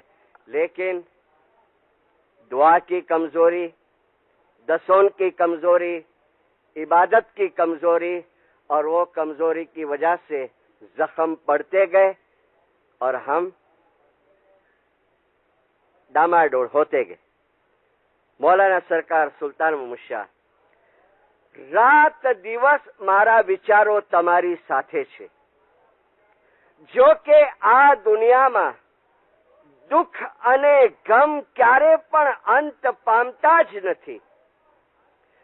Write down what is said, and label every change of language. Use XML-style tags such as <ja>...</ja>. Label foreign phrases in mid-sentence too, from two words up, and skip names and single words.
<ur>لیکن دعا کی کمزوری, دسون کی کمزوری, عبادت کی کمزوری, اور وہ کمزوری کی وجہ سے زخم پڑتے گئے اور ہم ڈاماڈول ہوتے گئے. مولانا سرکار سلطان محمد شاہ,</ur> <gu>રાત દિવસ મારા વિચારો તમારી સાથે છે. જો કે આ દુનિયામાં દુઃખ અને ગમ ક્યારે પણ અંત પામતા જ નથી.</gu>